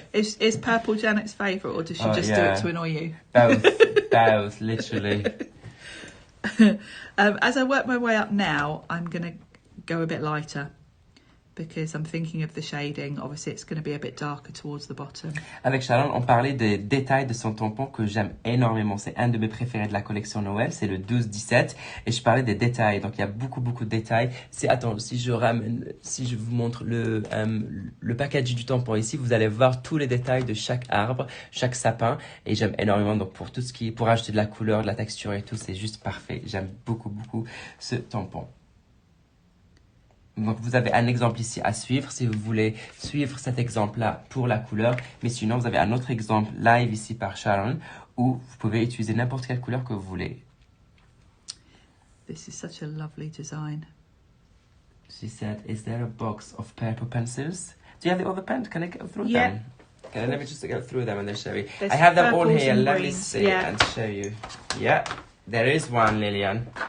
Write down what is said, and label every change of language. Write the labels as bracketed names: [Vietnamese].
[English] Is purple Janet's favourite, or does she just do it to annoy you? Both, literally. As I work my way up now, I'm going to go a bit lighter because I'm thinking of the shading. Obviously, it's going to be a bit darker towards the bottom. [French] Avec Sharon, on parlait des détails de son tampon que j'aime énormément. C'est un de mes préférés de la collection Noël. C'est le 12-17. Et je parlais des détails. Donc, il y a beaucoup de détails. Attends, si je vous montre le package du tampon ici, vous allez voir tous les détails de chaque arbre, chaque sapin. Et j'aime énormément. Donc, pour ajouter de la couleur, de la texture et tout, c'est juste parfait. J'aime beaucoup ce tampon. Donc, vous avez un exemple ici à suivre si vous voulez suivre cet exemple-là pour la couleur. Mais sinon, vous avez un autre exemple live ici par Sharon où vous pouvez utiliser n'importe quelle couleur que vous voulez. [English] This is such a lovely design. She said, is there a box of purple pencils? Do you have the other pen? Can I go through Yeah. them? Okay, let me just go through them and then show you. There's I have them all purples here. and Let me greens, see yeah. and show you. Yeah, there is one, Lillian.